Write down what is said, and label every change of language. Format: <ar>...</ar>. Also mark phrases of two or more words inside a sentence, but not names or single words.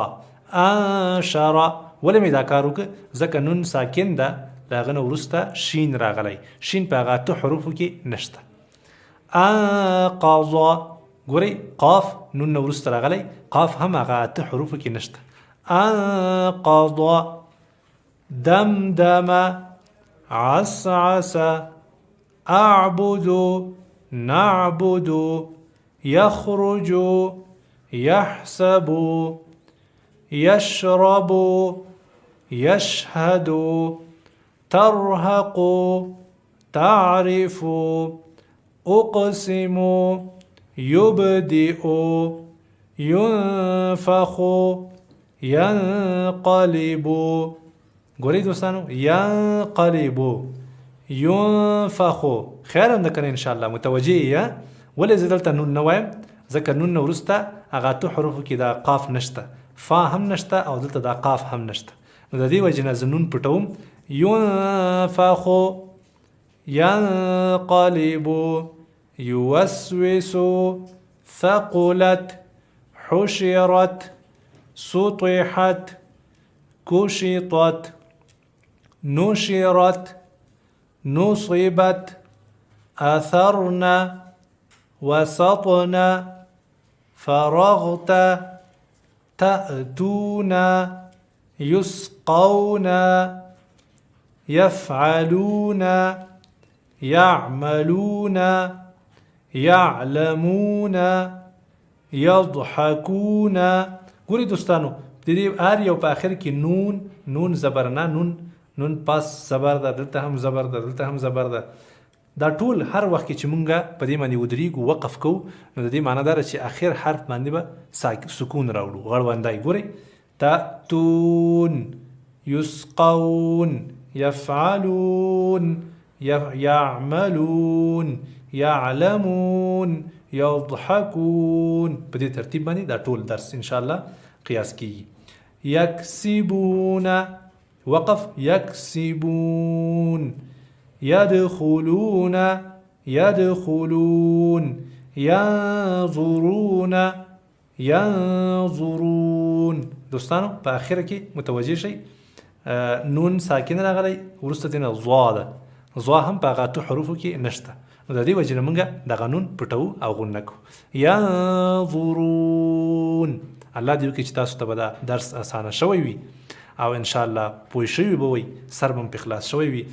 <ps>انشر ولې مې دا کار وکړه؟ ځکه نون ساکن ده، د هغه نه وروسته شین راغلی، شین په هغه 8 حروفو کې نشته. انقض، ګورئ قاف نون نه وروسته راغلی، قاف هم هغه 8 حروفو کې نشته.</ps> <ar>انقض، دمدم، عسعس، اعبد، نعبد، يخرج، يحسب، يشرب، يشهد، ترهق، تعرف، اقسم، يبدئ، ينفخ، ينقلب.</ar> <ps>ګورئ دوستانو،</ps> <ar>ينقلب، ينفخ</ar> <ps>خیر هم ده کنه انشاءالله متوجه یې. ولې زه دلته نون نه وایم؟ ځکه نون نه وروسته هغه 8 حروفو کې دا قاف نشته، فا هم نشته او دلته دا قاف هم نشته، نو د دې وجې نه زه نون پټوم.</ps> <ar>ينفخ، ينقلب، يوسوس، ثقلت، حشرت، سطحت، كشطت، نشرت، نصبت، أثرن، وسطن، فرغت، تأتون، يسقون، يفعلون، يعملون، يعلمون، يضحكون.</ar> <ps>ګورئ دوستانو، د دې هر یو په آخر کې نون، نون زبر نه، نون پاس زبر ده، دلته هم زبر ده، دلته هم زبر ده. دا ټول هر وخت کې چې مونږ په دې باندې ودرېږو وقف کوو، نو د دې معنی دا ده چې آخر حرف باندې به سکون راوړو، غړوندی. ګورئ،</ps> <ar>تأتون، يسقون، يفعلون، يعملون، يعلمون، يضحكون.</ar> <ps>په دې ترتیب باندې دا ټول درس انشاءالله قیاس کیږي.</ps> <ar>يكسبون، وقف، يكسبون، يدخلون، يدخلون، ينظرون، ينظرون.</ar> <ps>دوستانو په آخره کې متوجه شئ، نون ساکن راغلی، وروسته ترې نه ضا ده، ضا هم په هغه 8 حروفو کې نشته، نو د دې وجې نه موږ دغه نون پټوو او غنه کوو.</ps> <ar>ينظرون.</ar> <ps>الله دې وکړي چې تاسو ته به دا درس اسانه شوی وي او انشاءالله پوه شوي به وئ، سر به په خلاص شوی وي.</ps>